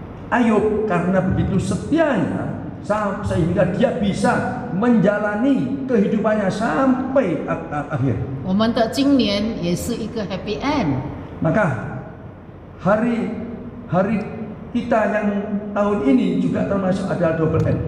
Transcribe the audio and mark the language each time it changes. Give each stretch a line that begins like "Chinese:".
Indonesian: Ayub karena begitu setianya sehingga dia bisa menjalani kehidupannya sampai akhir.
Chinese: 我们的今年也是一个 happy end。
Indonesian: Maka hari kita yang tahun ini juga termasuk adalah double N.